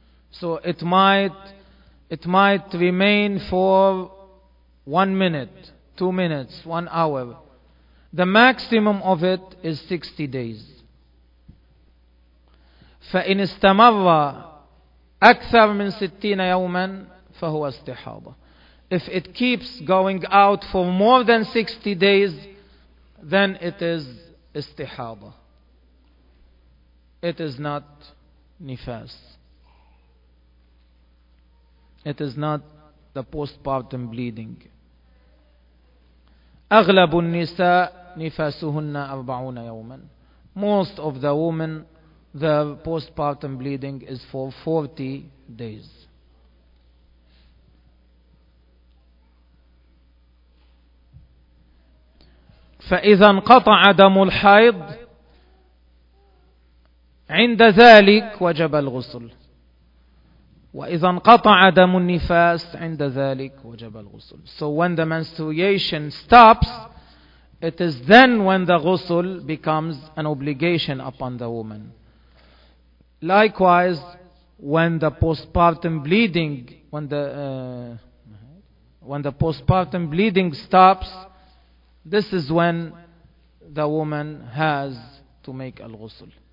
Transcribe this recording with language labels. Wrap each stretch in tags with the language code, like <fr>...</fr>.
<en>So it might remain for 1 minute, 2 minutes, 1 hour. The maximum of it is 60 days.</en> <ar>فإن استمر أكثر من 60 يوما فهو استحاضة.</ar> <en>If it keeps going out for more than 60 days, then it is استحاضة. It is not نفاس. It is not the postpartum bleeding.</en> <ar>أغلب النساء نفاسهن 40 يوما.</ar> <en>Most of the women, the postpartum bleeding is for 40 days.</en> <ar>فإذا انقطع دم الحيض عند ذلك وجب الغسل. وإذا انقطع دم النفاس عند ذلك وجب الغسل.</ar> <en>So when the menstruation stops, it is then when the ghusl becomes an obligation upon the woman. Likewise, when the postpartum bleeding, when the postpartum bleeding stops, this is when the woman has to make al-ghusl.</en>